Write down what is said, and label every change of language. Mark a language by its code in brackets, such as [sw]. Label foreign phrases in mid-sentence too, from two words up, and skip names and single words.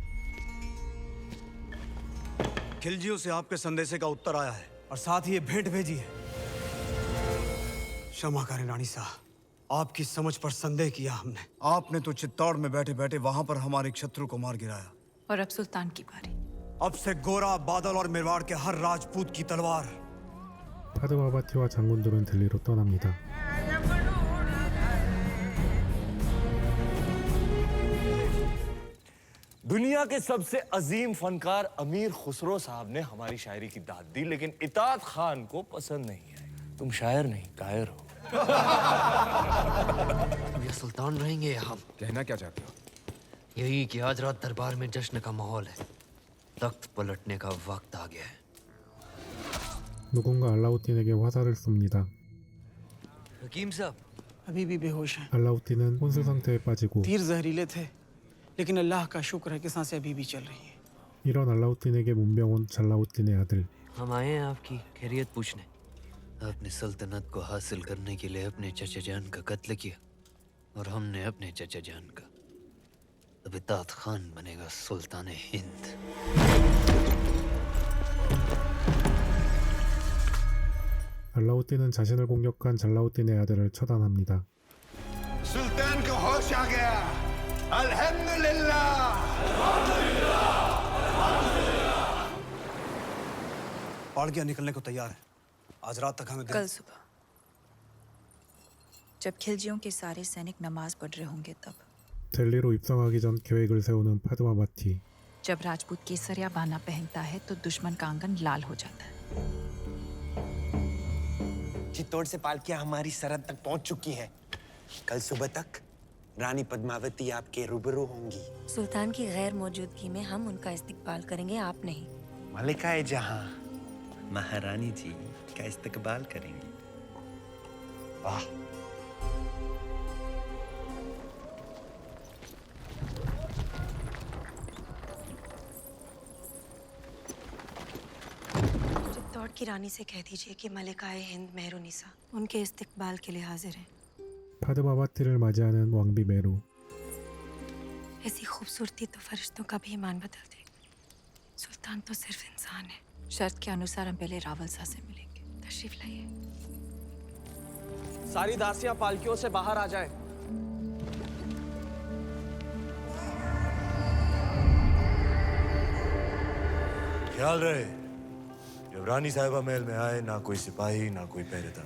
[hi] खिलजियों से आपके संदेशे का उत्तर आया है और साथ ही ये भेंट भेजी है। क्षमा करें रानी साहब, आपकी समझ पर संदेह किया हमने। आपने तो चित्तौड़ में बैठे बैठे वहां पर हमारे शत्रु को मार गिराया। और अब सुल्तान की बारी। अब से गोरा, बादल और मेवाड़ के हर राजपूत की तलवार। [ko] 파드마와티와 장군들은 델리로 떠납니다. [hi] दुनिया के सबसे अजीम फनकार अमीर खुसरो साहब ने हमारी शायरी की दाद दी, लेकिन इतात खान को पसंद नहीं आई। तुम शायर नहीं कायर हो। ये सुल्तान रहेंगे या हम? कहना क्या चाहते हो? यही कि आज रात दरबार में जश्न का माहौल है, तख्त पलटने का वक्त आ गया है। [ko] 누군가 알라우딘에게 화살을 쏩니다. [hi] हकीम साहब, अभी भी बेहोश हैं। [ko] 알라우딘은 혼수 상태에 빠지고 [hi] तीर जहरीले थे, लेकिन अल्लाह का शुक्र है कि सांसें अभी भी चल रही हैं। [ko] 이런 알라우딘에게 문병 온 잘라우딘의 आ들. [hi] हम आए हैं आपकी खैरियत पूछने। आपने सल्तनत को हासिल करने के लिए अपने चचा जान का कत्ल किया और हमने अपने चचा जान का। अब इतात खान बनेगा सुल्तान हिंद। [ko] 알라우딘은 자신을 공격한 잘라우딘의 아들을 처단합니다. [hi] सुल्तान को होश आ गया। अल्हम्दुलिल्लाह। पालकियां निकलने को तैयार है। आज रात तक हमें कल सुबह जब खिलजियों के सारे सैनिक नमाज पढ़ रहे होंगे तब। [ko] 델리로 입성하기 전 계획을 세우는 파드마와티. [hi] जब राजपूत केसरिया बाना पहनता है तो दुश्मन का आंगन लाल हो जाता है। चित्तौड़ से पालकियां हमारी सरहद तक पहुंच चुकी हैं। कल सुबह तक रानी पद्मावती आपके रूबरू होंगी। सुल्तान की गैर मौजूदगी में हम उनका इस्तकबाल करेंगे, आप नहीं। मलिकाए जहां महारानी जी का इस्तकबाल करेंगी। वाह। चित्तौड़ की रानी से कह दीजिए कि मलिकाए हिंद मेहरुनिसा उनके इस्तकबाल के लिए हाजिर हैं। [ko] 파드마와티를 맞이하는 왕비 메루. [hi] ऐसी खूबसूरती तो फरिश्तों का भी ईमान बदल दे। सुल्तान तो सिर्फ इंसान है। शर्त के अनुसार हम पहले रावल साहब से मिलेंगे। तशरीफ लाइए। सारी दासियां पालकियों से बाहर आ जाएं। ख्याल रहे, जब रानी साहिबा महल में आए ना कोई सिपाही ना कोई पहरेदार।